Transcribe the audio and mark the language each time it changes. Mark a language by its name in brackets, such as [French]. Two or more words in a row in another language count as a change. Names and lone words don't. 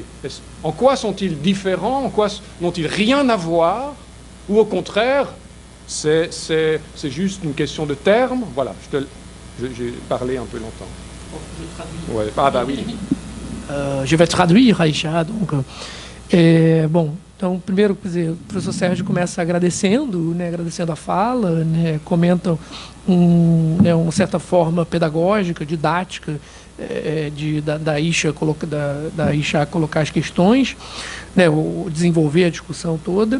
[French] En quoi sont-ils différents? En quoi n'ont-ils rien à voir? Ou au contraire, c'est juste une question de termes? Voilà, j'ai parlé un peu longtemps. Bon, je traduis. Ouais. Ah bah oui. Je vais traduire, Aisha. [Portuguese] Bom, então, primeiro, quer dizer, o professor Sérgio começa agradecendo, né, agradecendo a fala, né, comenta uma certa forma pedagógica, didática, da Aisha colocar as questões, né, desenvolver a discussão toda.